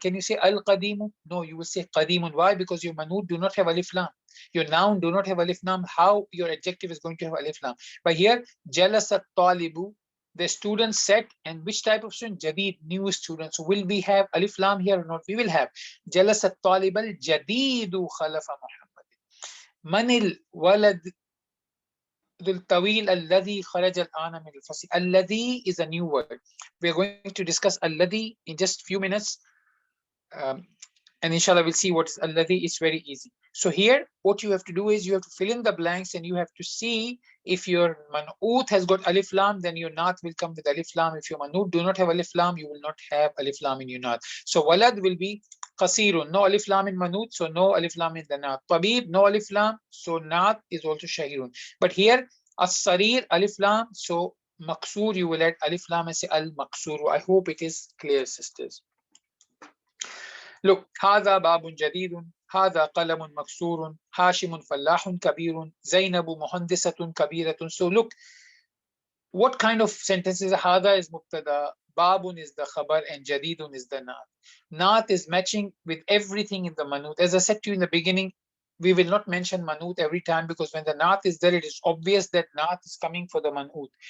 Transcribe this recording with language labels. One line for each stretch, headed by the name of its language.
English: Can you say al-qadimu? No, you will say qadimun. Why? Because your manut do not have alif lam. Your noun do not have alif lam. How your adjective is going to have alif lam? But here, jalasa talibu, the student sat, and which type of student? Jadid, new student. So will we have alif lam here or not? We will have.
Arabic: Jalasa talib al jadidu khalafa Muhammad. Manil walad الطويل الذي خرج الآن من الفصل.
English: الذي is a new word. We are going to discuss الذي in just few minutes. And inshallah we'll see what is alladhi. It's very easy. So here what you have to do is you have to fill in the blanks and you have to see if your man'ut has got alif lam, then your naat will come with alif lam. If your man'ut do not have alif lam, you will not have alif lam in your naat. So walad will be qasirun, no alif lam in man'ut, so no alif lam in the naat. Tabib, no alif lam, so naat is also shahirun. But here as-sarir, alif lam, so maqsoor, you will add alif lam and say al-maqsoor. I hope it is clear, sisters. Look,
Arabic: هذا باب جديد، هذا قلم مكسور، هاشم فلاح كبير، زينب مهندسة كبيرة.
English: So look, what kind of sentences? هذا is مبتدا, babun is the khabar, and jadidun is the naat. Naat is matching with everything in the manut. As I said to you in the beginning, we will not mention manut every time because when the naat is there, it is obvious that naat is coming for the manut.